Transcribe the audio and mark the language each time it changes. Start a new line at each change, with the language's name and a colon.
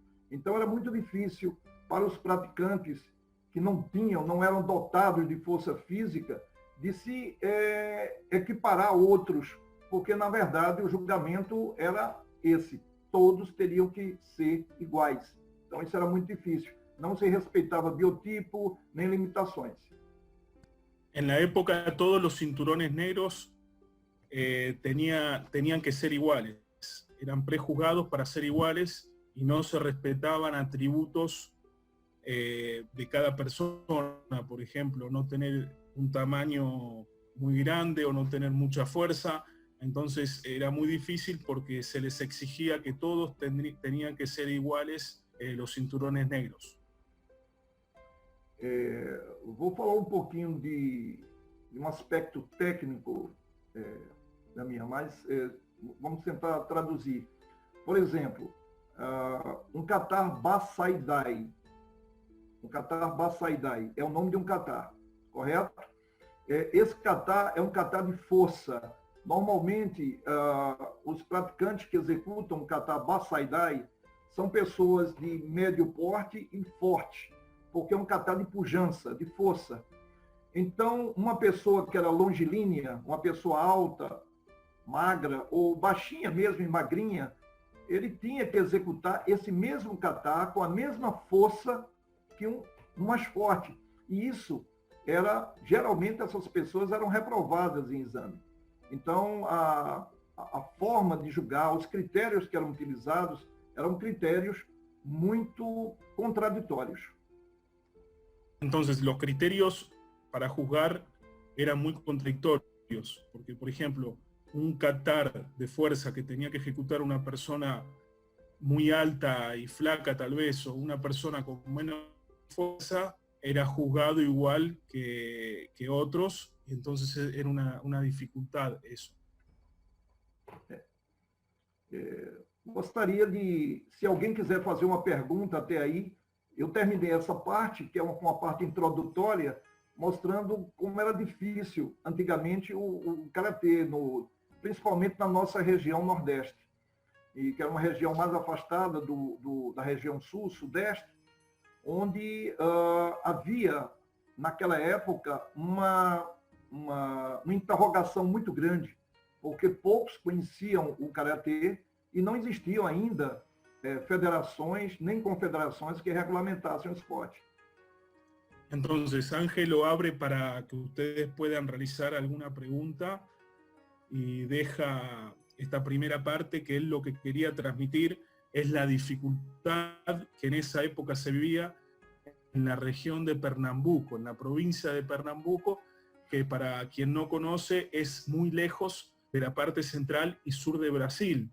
Portuguese: Então, era muito difícil para os praticantes que não eram dotados de força física, de se equiparar a outros, porque, na verdade, o julgamento era esse. Todos teriam que ser iguais. Então, isso era muito difícil. não se respeitava biotipo nem limitações.
Spanish: En la época todos los cinturones negros tenían que ser iguales, eran prejuzgados para ser iguales y no se respetaban atributos de cada persona, por ejemplo, no tener un tamaño muy grande o no tener mucha fuerza. Entonces era muy difícil porque se les exigía que todos tenían que ser iguales los cinturones negros.
Portuguese: Vou falar um pouquinho de um aspecto técnico da minha, mas vamos tentar traduzir. Por exemplo, um catar Basaidai. Um catar Basaidai é o nome de um catar, correto? Esse catar é um catar de força. Normalmente, os praticantes que executam o catar Basaidai são pessoas de médio porte e forte, porque é um catar de pujança, de força. Então, uma pessoa que era longilínea, uma pessoa alta, magra ou baixinha mesmo e magrinha, ele tinha que executar esse mesmo kata com a mesma força que um mais forte. E isso geralmente essas pessoas eram reprovadas em exame. Então, a forma de julgar, os critérios que eram utilizados eram critérios muito contraditórios.
Spanish: Entonces, los criterios para juzgar eran muy contradictorios, porque, por ejemplo, un catar de fuerza que tenía que ejecutar una persona muy alta y flaca tal vez, o una persona con menos fuerza, era juzgado igual que otros, y entonces era una dificultad eso.
Portuguese: Gostaria de, se alguém quiser fazer uma pergunta até aí, eu terminei essa parte, que é uma parte introdutória, mostrando como era difícil antigamente o karatê, principalmente na nossa região Nordeste, e que era uma região mais afastada da região Sul, Sudeste, onde havia, naquela época, uma interrogação muito grande, porque poucos conheciam o karatê e não existiam ainda federações nem confederações que regulamentassem o esporte.
Spanish: Entonces, Ángelo abre para que ustedes puedan realizar alguna pregunta y deja esta primera parte, que él lo que quería transmitir es la dificultad que en esa época se vivía en la región de Pernambuco, en la provincia de Pernambuco, que para quien no conoce es muy lejos de la parte central y sur de Brasil.